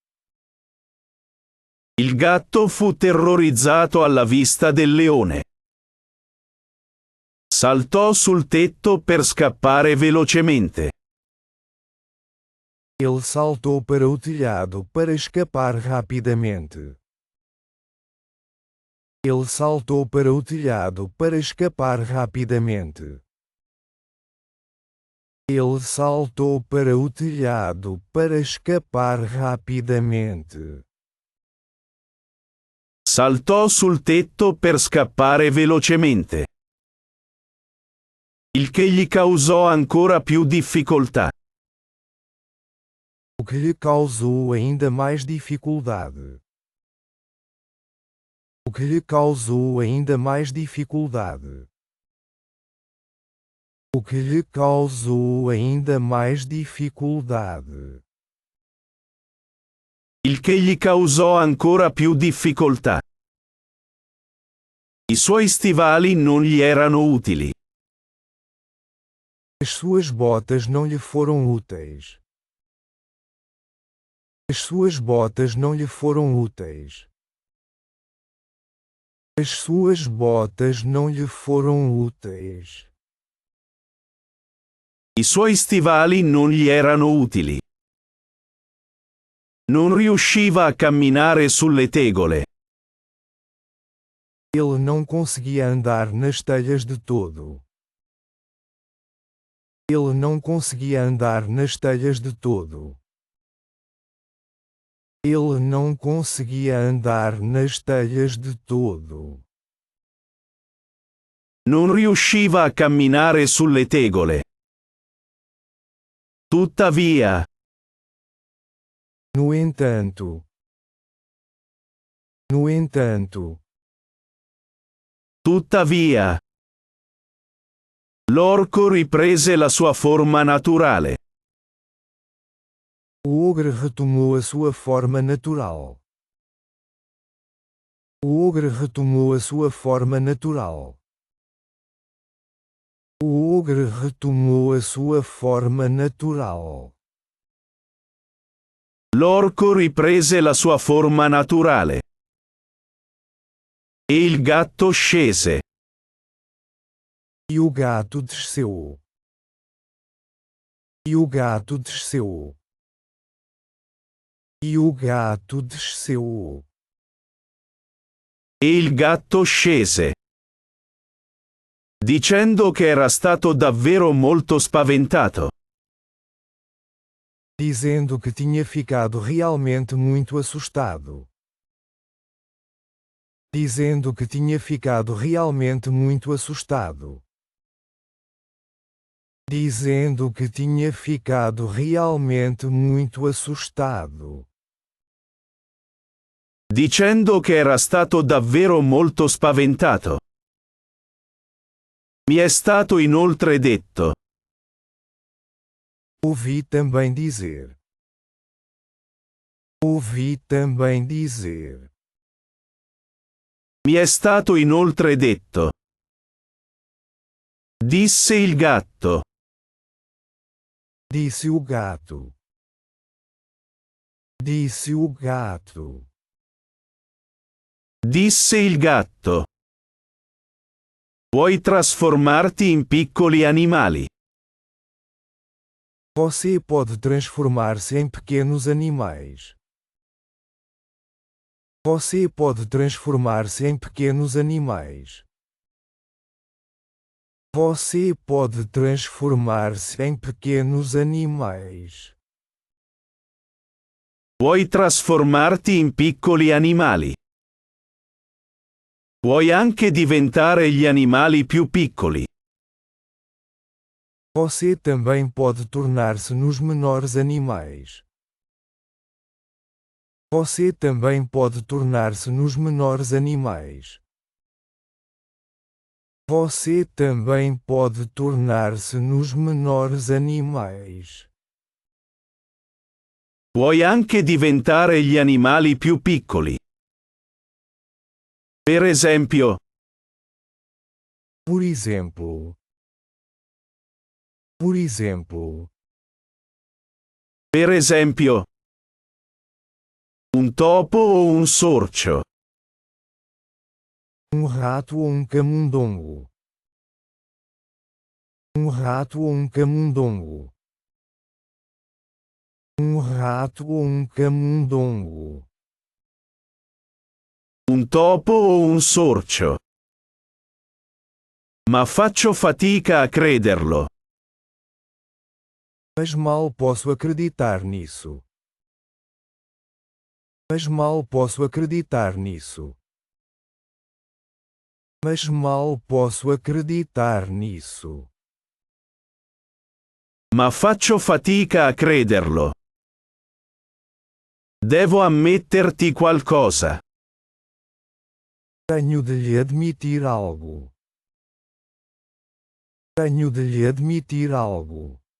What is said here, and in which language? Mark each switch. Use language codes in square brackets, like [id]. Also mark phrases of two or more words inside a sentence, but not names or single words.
[it] Il gatto fu terrorizzato alla vista del leone. Saltò sul tetto per scappare velocemente. [pt] Ele saltou para o telhado para escapar rapidamente. Ele saltou para o telhado para escapar rapidamente. Ele saltou para o telhado para escapar rapidamente. [it] Saltò sul tetto per scappare velocemente. Il che gli causò ancora più difficoltà. [pt] O que lhe causou ainda mais dificuldade. O que lhe causou ainda mais dificuldade. O que lhe causou ainda mais dificuldade. [it] Il che gli causò ancora più difficoltà. I suoi stivali non gli erano utili. [pt] As suas botas não lhe foram úteis. As suas botas não lhe foram úteis. As suas botas não lhe foram úteis. [it] I suoi stivali non gli erano utili. Non riusciva a camminare sulle tegole. [pt] Ele não conseguia andar nas telhas de todo. Ele não conseguia andar nas telhas de todo. Ele não conseguia andar nas telhas de todo. [it] Non riusciva a camminare sulle tegole. Tuttavia. [pt] No entanto. No entanto. [it] Tuttavia. L'orco riprese la sua forma naturale. [pt] O ogre retomou a sua forma natural. O ogre retomou a sua forma natural. O ogre retomou a sua forma natural. [it] L'orco riprese la sua forma naturale. E il gatto scese. [pt] E o gato desceu. E o gato desceu. E o gato desceu. [it] E il gatto scese. Dicendo che era stato davvero molto spaventato. [pt] Dizendo que tinha ficado realmente muito assustado. Dizendo que tinha ficado realmente muito assustado. Dizendo que tinha ficado realmente muito assustado. [it] Dicendo che era stato davvero molto spaventato. Mi è stato inoltre detto. [pt] Ouvi também dizer. Ouvi também dizer. [it] Mi è stato inoltre detto. Disse il gatto. [pt] Disse o gato. Disse o gato. [it] Disse il gatto. Puoi trasformarti in piccoli animali. [pt] Você pode transformar-se em pequenos animais. Você pode transformar-se em pequenos animais. Você pode transformar-se em pequenos animais. [it] Puoi trasformarti in piccoli animali. Puoi anche diventare gli animali più piccoli. [pt] Você também pode tornar-se nos menores animais. Você também pode tornar-se nos menores animais. Você também pode tornar-se nos menores animais. [it] Puoi anche diventare gli animali più piccoli. Per esempio. [pt] Por exemplo. Por exemplo. [it] Per esempio. Un topo o un sorcio. [pt] Rato ou camundongo. Rato ou camundongo. Rato ou camundongo. [it] Un topo o un sorcio. Ma faccio fatica a crederlo. [pt] Mas mal posso acreditar nisso. Mas mal posso acreditar nisso. Mas mal posso acreditar nisso. [it] Ma faccio fatica a crederlo. Devo ammetterti qualcosa. [pt] Tenho de lhe admitir algo. Tenho de lhe admitir algo.